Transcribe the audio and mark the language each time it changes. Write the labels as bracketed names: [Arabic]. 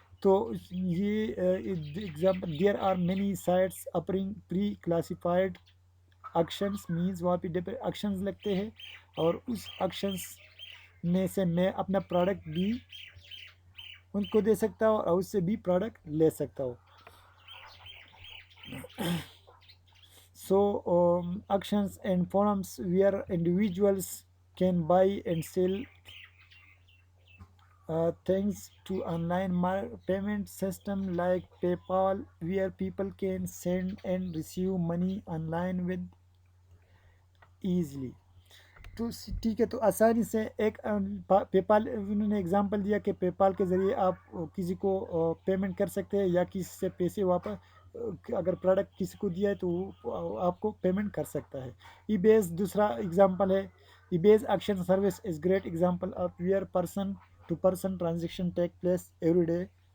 [Urdu] تو یہ [English] example there are many sites offering pre classified auctions means [Urdu] وہاں پہ آکشنز لگتے ہیں، اور اس آکشنس میں سے میں اپنا پروڈکٹ بھی ان کو دے سکتا ہوں اور اس سے بھی پروڈکٹ لے سکتا ہوں. سو [English] Auctions and forums where individuals can buy and sell thanks to online payment system like PayPal, where people can send and receive money online with easily. [Urdu] تو ٹھیک ہے، تو آسانی سے ایک پے پال انہوں نے اگزامپل دیا کہ پے پال کے ذریعے آپ کسی کو پیمنٹ کر سکتے ہیں، یا کسی سے پیسے واپس اگر پروڈکٹ کسی کو دیا ہے تو وہ آپ کو پیمنٹ کر سکتا ہے. [English] eBay's [Urdu] دوسرا اگزامپل ہے. [English] EBay's auction service is great example of where person to person transaction take place every day.